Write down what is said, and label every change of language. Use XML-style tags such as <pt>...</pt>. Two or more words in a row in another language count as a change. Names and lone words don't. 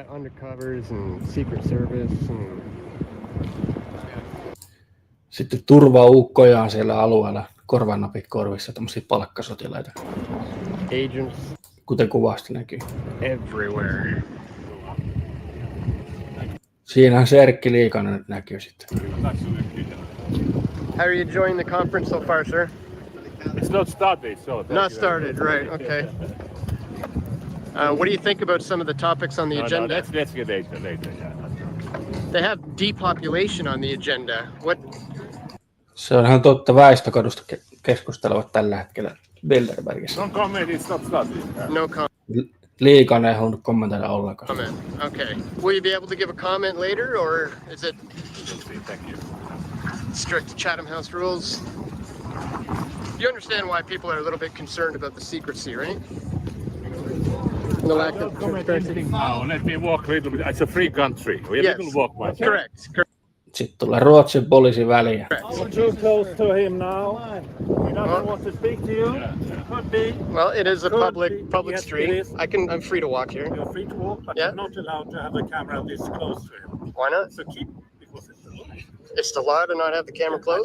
<fi>Sitten turvaukkoja on siellä alueella, korvanapit korvissa, tämmöisiä palkkasotilaita.</fi> <en>Agents.</en> <fi>Kuten kuvasta näkyy.</fi> <en>Everywhere.</en> <fi>Siinähän se Erkki Liikanen nyt näkyy sitten.</fi> <en>How are you enjoying the conference so far, sir? It's not started, so... Not started, right, okay. What do you think about some of the topics on the agenda? No, let's get later, yeah. They have depopulation on the agenda. What?</en> <fi>Se on ihan totta, väestökadusta keskustelevat tällä hetkellä Bilderbergissä.</fi> <en>No comment, it's not started. No comment.</en> <fi>Liikanen ei halunnut kommentoida ollenkaan.</fi> <en>Comment. Okay. Will you be able to give a comment later, or is it Thank you. strict Chatham House rules? You understand why people are a little bit concerned about the secrecy, right? The lack of transparency. Now, let me walk a little bit. It's a free country. We have to walk myself. Correct.</en> <fi>Sitten tulee Ruotsin poliisi väliin.</fi> <en>Too close to him now. He doesn't want to speak to you. Could be. Well, it is a public street. I'm free to walk here. You're free to walk, but you're not allowed to have the camera this close to him. Why not? So because it's the law. It's the law to not have the camera close?</en>